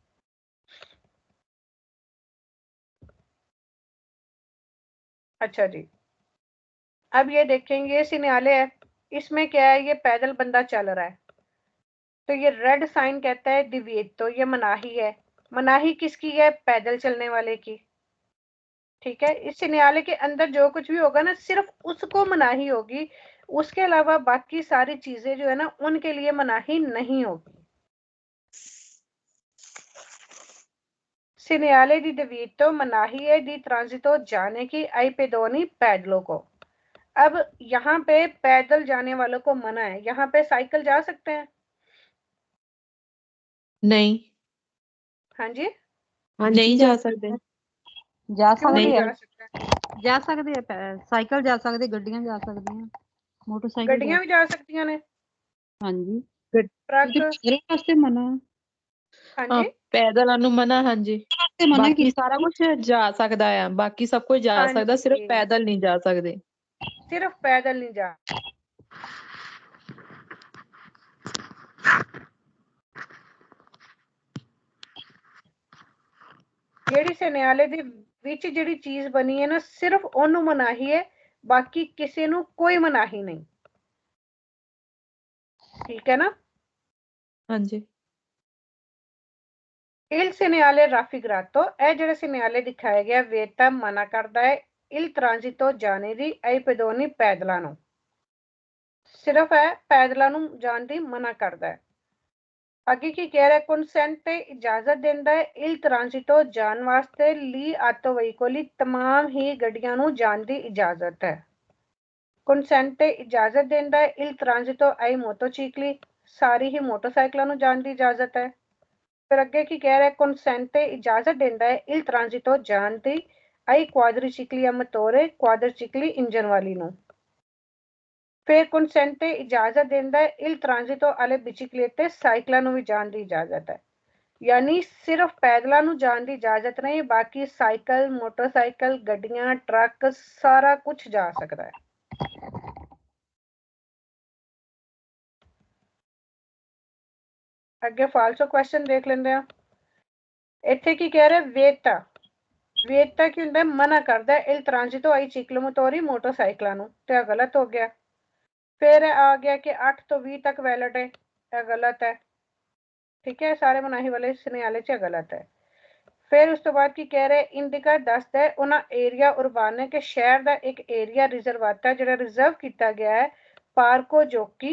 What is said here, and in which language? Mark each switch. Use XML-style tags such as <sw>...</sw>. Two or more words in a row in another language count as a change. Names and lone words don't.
<hi>अच्छा जी, अब ये देखेंगे ये सिग्नाले है, इसमें क्या है, ये पैदल बंदा चल रहा है तो ये रेड साइन कहता है डिविएट, तो ये मनाही है। मनाही किसकी है? पैदल चलने वाले की। ठीक है, इस सिग्नाले के अंदर जो कुछ भी होगा ना सिर्फ उसको मनाही होगी, उसके अलावा बाकी सारी चीजें जो है ना उनके लिए मनाही नहीं होगी।</hi> <it>Segnale di divieto</it> <hi>मनाही है</hi> <it>di transito</it> <hi>जाने की</hi> <it>ai pedoni</it> <hi>पैदलों को। अब यहाँ पे पैदल जाने वालों को मना है, यहाँ पे साइकिल जा सकते हैं? नहीं हाँ जी, नहीं जा सकते।</hi> <pa>ਜਾ</pa> <hi>क्यों</hi> <pa>ਸਕਦੇ</pa> <hi>नहीं</hi> <pa>ਆ</pa> <hi>जा सकते?</hi> <pa>ਜਾ ਸਕਦੇ ਆ ਸਾਈਕਲ ਜਾ ਸਕਦੇ ਗੱਡੀਆਂ ਜਾ ਸਕਦੀਆਂ ਮੋਟਰਸਾਈਕਲ ਗੱਡੀਆਂ ਭੀ ਜਾ ਸਕਤੀ ਨੇ, ਹਾਂਜੀ</pa> <hi>ट्रक,</hi> <pa>ਇਹਦੇ ਵਾਸਤੇ ਮਨਾ</pa> <hi>हाँ हाँ जी,</hi> <pa>पैदल ਨੂੰ ਮਨਾ ਹਾਂਜੀ ਤੇ ਮਨਾ ਬਾਕੀ ਕੀਤਾ ਸਾਰਾ ਕੁਝ ਜਾ ਸਕਦਾ ਆ, ਬਾਕੀ ਸਭ ਕੁਝ ਜਾ</pa> <hi>हाँ</hi> <pa>ਸਕਦਾ, ਸਿਰਫ</pa> <hi>जी,</hi> <pa>ਪੈਦਲ ਨਹੀਂ ਜਾ ਸਕਦੇ।</pa> <hi>सिर्फ पैदल नहीं जा।</hi> <pa>ਜਿਹੜੀ ਸਿਗਨਾਲੇ ਦੇ ਵਿੱਚ ਜਿਹੜੀ ਚੀਜ਼ ਬਣੀ ਹੈ ਨਾ ਸਿਰਫ ਉਹਨੂੰ ਮਨਾਹੀ ਹੈ, ਬਾਕੀ ਕਿਸੇ ਨੂੰ ਕੋਈ ਮਨਾਹੀ ਨਹੀਂ। ਠੀਕ ਹੈ ਨਾ? ਹਾਂਜੀ</pa> <it>Il segnale raffigurato</it> <pa>ਇਹ ਜਿਹੜਾ ਸਿਗਨਾਲੇ ਦਿਖਾਇਆ ਗਿਆ ਵੇਤਾ ਮਨਾ ਕਰਦਾ ਹੈ</pa> <it>il transito</it> <pa>ਜਾਣੇ ਦੀ</pa> <it>ai pedoni</it> <pa>ਪੈਦਲਾਂ ਨੂੰ, ਸਿਰਫ ਹੈ ਪੈਦਲਾਂ ਨੂੰ ਜਾਣ ਦੀ ਮਨਾ ਕਰਦਾ ਹੈ। ਅੱਗੇ ਕੀ ਕਹਿ ਰਿਹਾ, ਕੰਸੈਂਟ ਤੇ ਇਜਾਜ਼ਤ ਦਿੰਦਾ ਹੈ</pa> <it>il transito</it> <pa>ਜਾਣ ਵਾਸਤੇ</pa> <it>gli autoveicoli</it> <pa>तमाम ਹੀ ਗੱਡੀਆਂ ਨੂੰ ਜਾਣ ਦੀ ਇਜਾਜ਼ਤ ਹੈ। ਕੰਸੈਂਟ ਤੇ ਇਜਾਜ਼ਤ ਦਿੰਦਾ ਹੈ</pa> <it>il transito ai motocicli</it> <pa>ਸਾਰੀ ਹੀ ਮੋਟਰਸਾਈਕਲਾਂ ਨੂੰ ਜਾਣ ਦੀ ਇਜਾਜ਼ਤ ਹੈ। ਫਿਰ ਅੱਗੇ ਕੀ ਕਹਿ ਰਿਹਾ ਹੈ ਕੰਸੈਂਟ ਇਜਾਜ਼ਤ ਦੇਤਾ ਹੈ</pa> <it>il transito</it> <pa>ਜਾਣ ਦੀ</pa> <it>ai quadricicli motore</it> <pa>ਕਵਾਡ੍ਰਿਸਿਕਲੀ ਇੰਜਣ ਵਾਲੀ ਨੂੰ। ਫਿਰ ਕੰਸੈਂਟ ਇਜਾਜ਼ਤ ਦੇਤਾ ਹੈ</pa> <it>il transito alle biciclette</it> <pa>ਸਾਈਕਲਾਂ ਨੂੰ ਭੀ ਜਾਣ ਦੀ ਇਜਾਜ਼ਤ ਹੈ, ਯਾਨੀ ਸਿਰਫ ਪੈਦਲਾਂ ਨੂੰ ਜਾਣ ਦੀ ਇਜਾਜ਼ਤ ਨਹੀਂ, ਬਾਕੀ ਸਾਈਕਲ ਮੋਟਰਸਾਈਕਲ ਗੱਡੀਆਂ ਟਰੱਕ ਸਾਰਾ ਕੁਝ ਜਾ ਸਕਤਾ ਹੈ।</pa> <hi>अगे फालसो क्वेश्चन देख लेंगे हैं।</hi> <pa>ਇੱਥੇ ਕੀ ਕਹਿ ਰਹੇ ਵੇਤਾ, ਵੇਤਾ ਕੀ ਹੁੰਦਾ ਮਨਾ ਕਰਦਾ ਹੈ</pa> <it>il transito ai ciclomotori</it> <pa>ਮੋਟਰਸਾਈਕਲਾਂ ਨੂੰ, ਤੋ ਯਹ ਗਲਤ ਹੋ ਗਿਆ।</pa> <hi>फिर आ गया कि 8 तो 20 तक वैलिड है, यह गलत है।</hi> <pa>ਠੀਕ ਹੈ, ਸਾਰੇ ਮਨਾਹੀ ਵਾਲੇ ਸਿਗਨਾਲੇ ਚ ਗਲਤ ਹੈ। ਫਿਰ ਉਸ ਤੋਂ ਬਾਅਦ ਕੀ ਕਹਿ ਰਹੇ ਇੰਡਿਕਾ ਦੱਸਦਾ ਹੈ ਉਨ੍ਹਾਂ</pa> <it>area urbana</it> <pa>ਕੇ ਸ਼ਹਿਰ ਕਾ ਏਕ</pa> <it>area riservata</it> <pa>ਜਿਹੜਾ ਰਿਜ਼ਰਵ ਕੀਆ ਗਿਆ ਹੈ</pa> <it>parco giochi.</it>